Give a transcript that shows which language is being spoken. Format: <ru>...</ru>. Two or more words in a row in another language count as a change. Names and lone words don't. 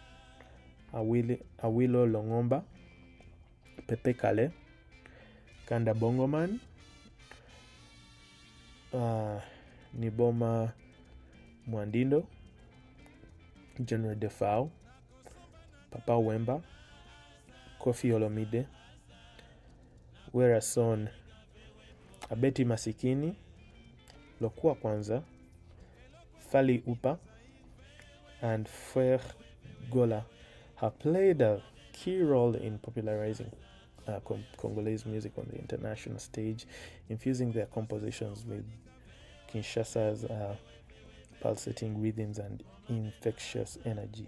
<en>Awilo Longomba, Pepe Kale, Kanda Bongoman, Niboma Mwandindo, General Defao, Papa Wemba, Kofi Olomide, Wera Son, Abeti Masikini, Lokua Kwanza, Fali Upa, and Fer Gola have played a key role in popularizing Congolese music on the international stage, infusing their compositions with Kinshasa's pulsating rhythms and infectious energy.</en>